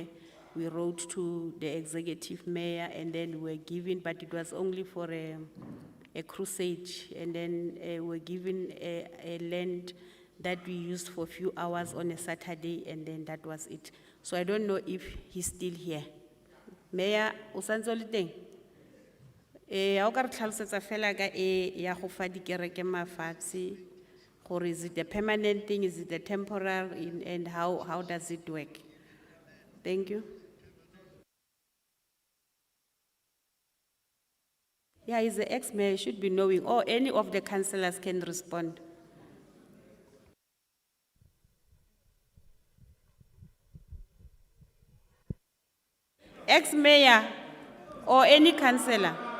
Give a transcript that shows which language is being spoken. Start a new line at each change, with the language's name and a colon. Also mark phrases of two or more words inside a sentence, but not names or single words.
English: We wrote to the executive mayor and then we were given, but it was only for a crusade, and then we're given a land that we used for a few hours on a Saturday, and then that was it. So I don't know if he's still here. Mayor,
Tswana: o santse o le teng? Ha o ka re tlhalosetsa fela ka ya go fa dikereke mafatshe, gore
English: is it a permanent thing, is it a temporary, and how does it work? Thank you. Yeah, he's the ex-mayor, he should be knowing, or any of the councillors can respond. Ex-mayor or any councillor?